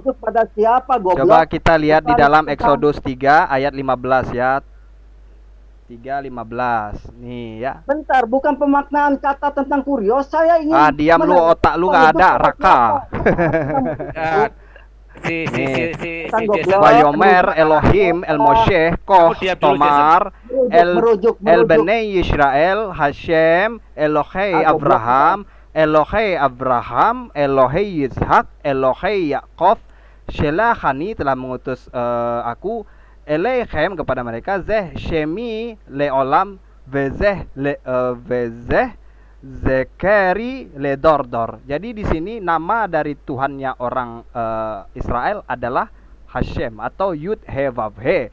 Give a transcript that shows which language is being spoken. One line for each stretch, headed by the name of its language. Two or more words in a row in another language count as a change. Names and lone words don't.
Indonesian: Merujuk pada siapa, goblok? Coba kita lihat di dalam Exodus 3 ayat 15 ya. 3:15 nih ya. Bentar, bukan pemaknaan kata tentang Kurios. Saya ingin. Diam lu, otak lu nggak ada, Raka. Si
Hebrew: ויאמר, אלוהים, אל משה, כה, תאמר, אל בני ישראל, השם, אלוהי אברהם, אלוהי יצחק, אלוהי יעקב, שלחני
Indonesian: telah mengutus aku,
Hebrew: אליכם
Indonesian: kepada mereka,
Hebrew: זה שמי לעולם, וזה זכרי לדר דר.
Indonesian: Jadi di sini nama dari Tuhannya orang Israel adalah Hashem atau
Hebrew: יוד הא ואו הא.